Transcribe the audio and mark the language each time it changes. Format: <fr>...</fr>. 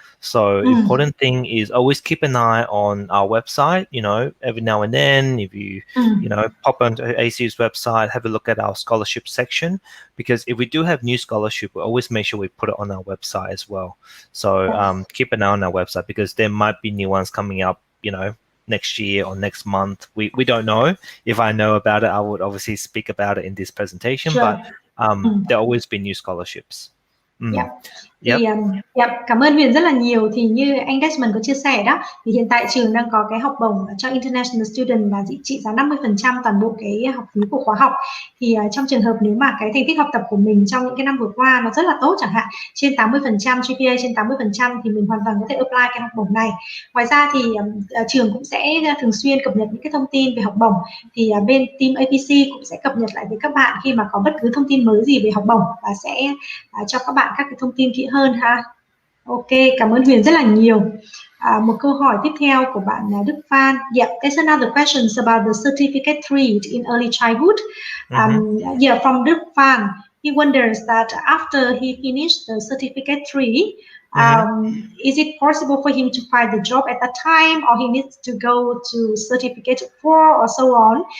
<en>So important thing is always keep an eye on our website, you know, every now and then, if you, you know, pop onto ACU's website, have a look at our scholarship section, because if we do have new scholarship, we always make sure we put it on our website as well. So keep an eye on our website, because there might be new ones coming up, you know, next year or next month. We don't know. If I know about it, I would obviously speak about it in this presentation, Sure. but there'll always be new scholarships. Yeah. Yep.</en> <vi>Thì cảm ơn Huyền rất là nhiều. Thì như anh Desmond có chia sẻ đó, thì hiện tại trường đang có cái học bổng cho International Student là trị giá 50% toàn bộ cái học phí của khóa học. Thì trong trường hợp nếu mà cái thành tích học tập của mình trong những cái năm vừa qua nó rất là tốt, chẳng hạn trên 80% GPA trên 80%, thì mình hoàn toàn có thể apply cái học bổng này. Ngoài ra thì trường cũng sẽ thường xuyên cập nhật những cái thông tin về học bổng. Thì bên team APC cũng sẽ cập nhật lại với các bạn khi mà có bất cứ thông tin mới gì về học bổng, và sẽ cho các bạn các cái thông tin kỹ hơn ha. Ok, cảm ơn Huyền rất là nhiều. Một câu hỏi tiếp theo của bạn Đức Phan.</vi> <en>Yeah, there's another questions about the certificate 3 in early childhood. Yeah, from Đức Phan. He wonders that after he finished the certificate 3, is it possible for him to find the job at that time, or he needs to go to certificate 4 or so on?</en>